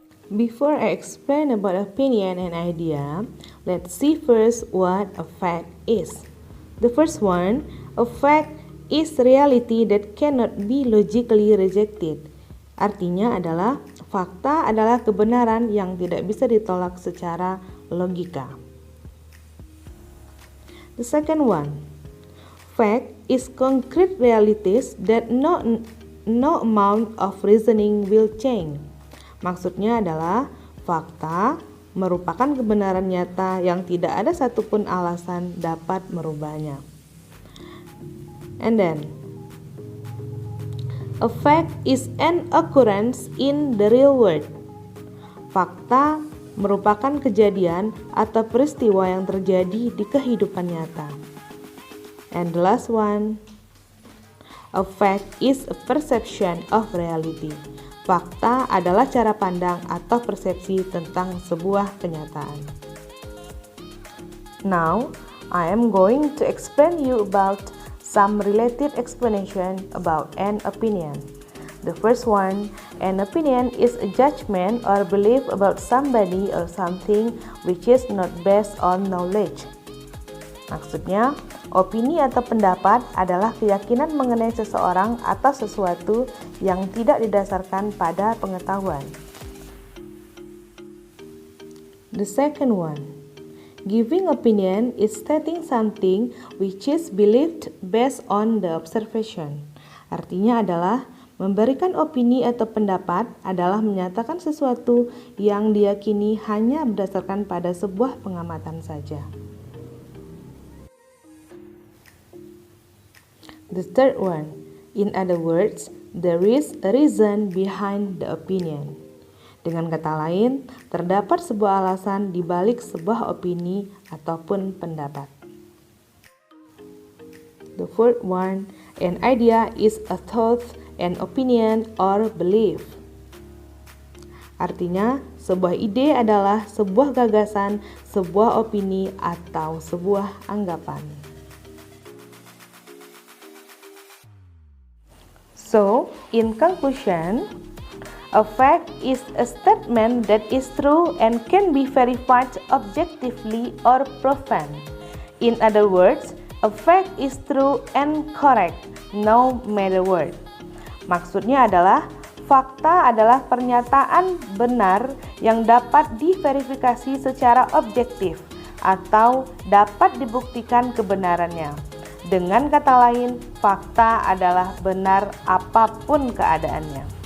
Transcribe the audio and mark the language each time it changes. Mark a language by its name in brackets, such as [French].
[English] Before I explain about opinion and idea, let's see first what a fact is. The first one, a fact is reality that cannot be logically rejected. [Indonesian] Artinya adalah fakta adalah kebenaran yang tidak bisa ditolak secara logika. [English] The second one, fact is concrete realities that no amount of reasoning will change. [Indonesian] Maksudnya adalah fakta merupakan kebenaran nyata yang tidak ada satupun alasan dapat merubahnya. [English] And then, a fact is an occurrence in the real world. [Indonesian] Fakta merupakan kejadian atau peristiwa yang terjadi di kehidupan nyata. [English] And the last one, a fact is a perception of reality. [Indonesian] Fakta adalah cara pandang atau persepsi tentang sebuah kenyataan. [English] Now, I am going to explain you about some related explanation about an opinion. The first one, an opinion is a judgment or belief about somebody or something which is not based on knowledge. [Indonesian] Maksudnya, opini atau pendapat adalah keyakinan mengenai seseorang atau sesuatu yang tidak didasarkan pada pengetahuan. [English] The second one, giving opinion is stating something which is believed based on the observation. [Indonesian] Artinya adalah memberikan opini atau pendapat adalah menyatakan sesuatu yang diyakini hanya berdasarkan pada sebuah pengamatan saja. [English] The third one, in other words, there is a reason behind the opinion. [Indonesian] Dengan kata lain, terdapat sebuah alasan di balik sebuah opini ataupun pendapat. [English] The fourth one, an idea is a thought, an opinion, or belief. [Indonesian] Artinya, sebuah ide adalah sebuah gagasan, sebuah opini, atau sebuah anggapan. [English] So, in conclusion, a fact is a statement that is true and can be verified objectively or proven. In other words, a fact is true and correct, no matter what. [Indonesian] Maksudnya adalah, fakta adalah pernyataan benar yang dapat diverifikasi secara objektif atau dapat dibuktikan kebenarannya. Dengan kata lain, fakta adalah benar apapun keadaannya.